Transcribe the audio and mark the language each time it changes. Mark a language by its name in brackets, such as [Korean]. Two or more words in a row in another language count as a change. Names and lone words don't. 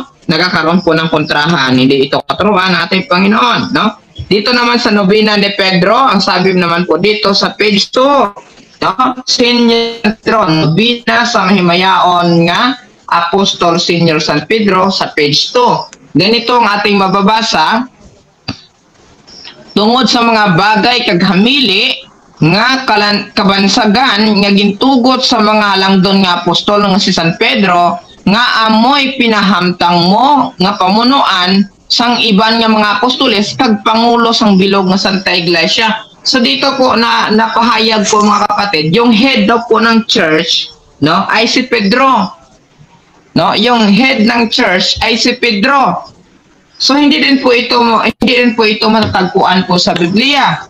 [Filipino] Nagkakaroon po ng kontrahan, hindi ito katuruan ng ating Panginoon, no? Dito naman sa Nobina ni Pedro, ang sabi naman po dito sa page 2, no? Senior Pedro, Nobina sa Himayaon nga, Apostol Senior San Pedro sa page 2. Ganito ang ating mababasa. [Hiligaynon] Tungod sa mga bagay kag hamili nga kabansagan nga gintugot sa mga halangdon nga apostol nga si San Pedro nga amoy pinahamtang mo nga pamunuan sang iban nga mga apostoles kag pangulo sang bilog nga Santa Iglesia. [Filipino] So dito po na napahayag po mga kapatid, yung head daw po ng church, no, ay si Pedro. No, yung head ng church ay si Pedro. So hindi din po ito matatagpuan po sa Biblia.